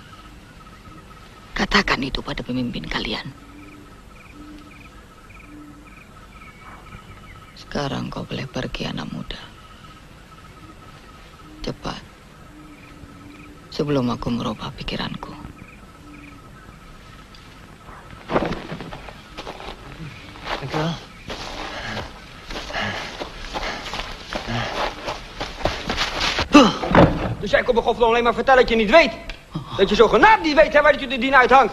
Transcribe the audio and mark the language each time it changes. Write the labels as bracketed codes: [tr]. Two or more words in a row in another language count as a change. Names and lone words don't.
[id] Katakan itu pada pemimpin kalian. Sekarang kau boleh pergi, anak muda. Cepat. Sebelum aku merubah pikiranku. [nl] Dankjewel. Dus jij komt me godverdomme alleen maar vertellen dat je niet weet. Dat je zogenaamd niet weet, hè, waar je de dien uithangt.